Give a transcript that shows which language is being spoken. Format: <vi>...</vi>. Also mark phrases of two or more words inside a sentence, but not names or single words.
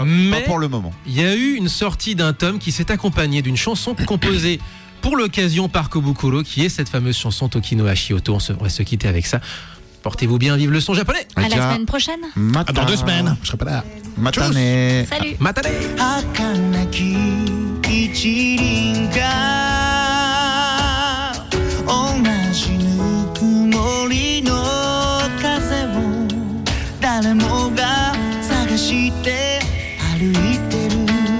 <fr>Mais- pour le moment. Il y a eu une sortie d'un tome qui s'est accompagné d'une chanson composée pour l'occasion par Kobukuro, qui est cette fameuse chanson Tokino Ashioto. On va se quitter avec ça. Portez-vous bien, vive le son japonais. À la Tiens, semaine prochaine. Ah, dans 2 semaines, je serai pas là. Matane. Salut. Matane.</fr> <ja>儚き一輪が同じぬくもりの風を誰もが探して歩いてる</ja>